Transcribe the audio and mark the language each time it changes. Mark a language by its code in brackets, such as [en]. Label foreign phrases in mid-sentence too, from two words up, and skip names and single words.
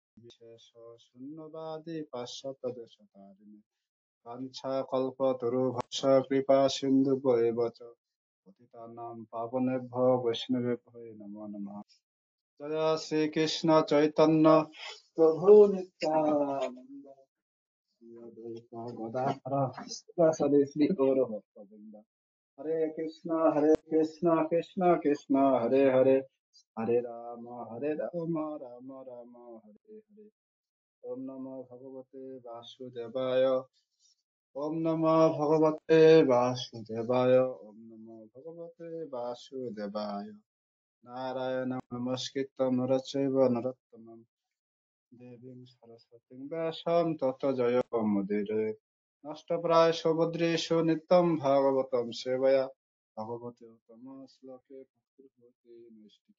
[sa] নির্বিশেষ শূন্যবাদী পাশ্চাত্যদেশতারিণী কাঞ্ছা কল্পতরুভ্যশ্চ কৃপা সিন্ধুভ্যেব চ পতিতানাং পাবনেভ্যো বৈষ্ণবেভ্যো নমো নমঃ। [bn] জয় শ্রীকৃষ্ণ চৈতন্য প্রভু নিত্যানন্দ শ্রী অদ্বৈত গদাধর শিবাসাদি শ্রী গৌরভক্তবৃন্দ। [sa] হরে কৃষ্ণ কৃষ্ণ কৃষ্ণ হরে হরে, হরে রাম রাম রাম হরে হরে। ওম নমো ভগবতে বাসুদেবায়, ওম নমো ভগবতে বাসুদেবায়, ওম নমো ভগবতে বাসুদেবায়। নারায়ণ নমস্কৃত্য নরচৈব নরোত্তমং দেবীং সরস্বতীং ব্যাসং ততো জয়মুদীরয়ে। নষ্টপ্রায় সৌভদ্রেষু নিত্যং ভাগবতং সেবয়া ভগবতে উত্তম শ্লোকে ভক্তির্ভবতি নৈষ্ঠিকী।